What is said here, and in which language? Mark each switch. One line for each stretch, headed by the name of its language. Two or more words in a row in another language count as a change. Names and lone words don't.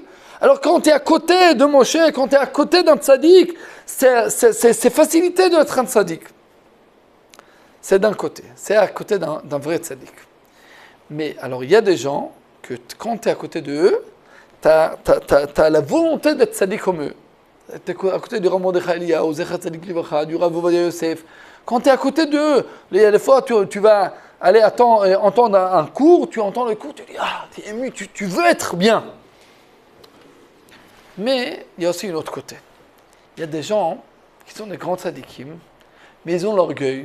French: Alors quand tu es à côté de Moshe, quand tu es à côté d'un tzaddik, c'est facilité d'être un tzaddik. C'est d'un côté, c'est à côté d'un vrai tzaddik. Mais alors il y a des gens que quand tu es à côté d'eux, tu as la volonté d'être tzaddik comme eux. Tu es à côté du Rav Mordechai Eliyahu,
Hebrew: זכר צדיק לברכה,
French: du Rav Ovadia Yosef. Quand tu es à côté d'eux, il y a des fois tu vas aller entendre un cours, tu entends le cours, tu dis ah, tu es ému, tu veux être bien. Mais il y a aussi un autre côté. Il y a des gens qui sont des grands tzadikim, mais ils ont l'orgueil.